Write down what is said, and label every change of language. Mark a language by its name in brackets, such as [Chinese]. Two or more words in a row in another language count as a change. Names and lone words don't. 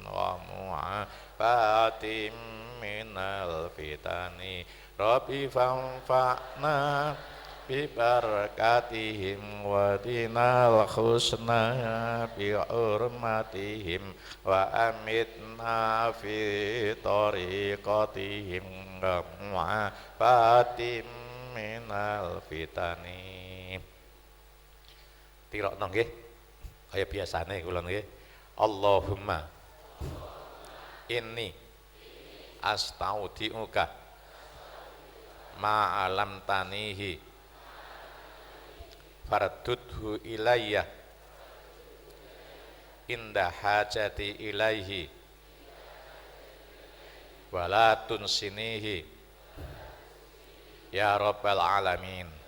[Arabic] ومعافاتهم من الفتن ربي فانفعنا ببركاتهم ودنا الحسنى بحرمتهم وأمتنا في طريقتهم ومعافاتهم من الفتن. [Javanese] Tirokno nggih kaya biasane kula nggih. [Arabic] اللهم إني أستودعك ما علمتني فاردده إلي عند حاجتي إليه ولا تنسنيه يا رب العالمين.